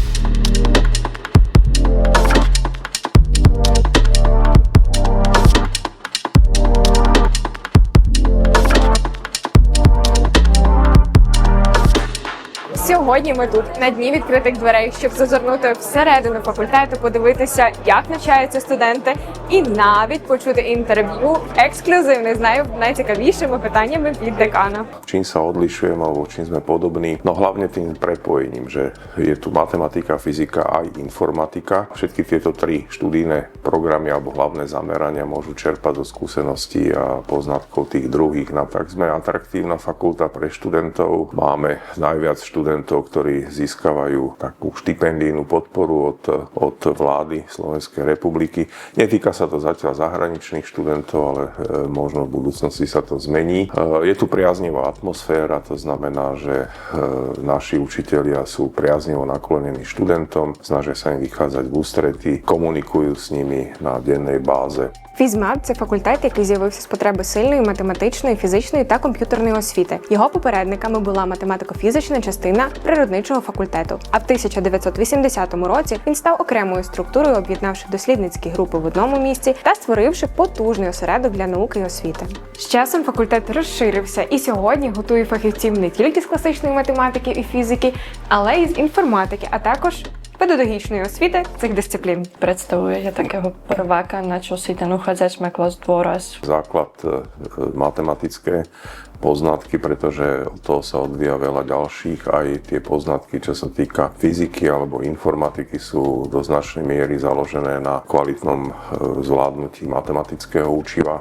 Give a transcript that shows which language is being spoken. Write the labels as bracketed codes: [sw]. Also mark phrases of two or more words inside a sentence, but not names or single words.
[uk] Сьогодні ми тут, на дні відкритих дверей, щоб зазирнути всередину факультету, подивитися, як навчаються студенти, і навіть почути інтерв'ю ексклюзивне з найцікавішими питаннями від декана. [sk] Čím sa odlišujeme, alebo čím sme podobní? No hlavne tým prepojením, že je tu matematika, fyzika aj informatika. Všetky tieto tri študijné programy alebo hlavné zamerania môžu čerpať zo skúseností a poznatkov tých druhých. No tak sme atraktívna fakulta pre študentov. Máme najviac študentov, ktorí získavajú takú štipendijnú podporu od vlády Slovenskej republiky. Netýka sa to zatiaľ zahraničných študentov, ale možno v budúcnosti sa to zmení. Je tu priaznivá atmosféra, to znamená, že naši učitelia sú priaznivo naklonení študentom, snažia sa im vychádzať v ústretí, komunikujú s nimi [uk] на денній базі. Фізмат – це факультет, який з'явився з потреби сильної математичної, фізичної та комп'ютерної освіти. Його попередниками була математико-фізична частина природничого факультету. А в 1980 році він став окремою структурою, об'єднавши дослідницькі групи в одному місці та створивши потужний осередок для науки і освіти. З часом факультет розширився і сьогодні готує фахівців не тільки з класичної математики і фізики, але й з інформатики, а також педагогічної освіти цих дисциплін. [sk] Predstavujete takého prváka, na čo si ten uchádzač má klásť dôraz? Základ matematické poznatky, pretože od toho sa odvíja veľa ďalších. Aj tie poznatky, čo sa týka fyziky alebo informatiky, sú do značnej miery založené na kvalitnom zvládnutí matematického učiva.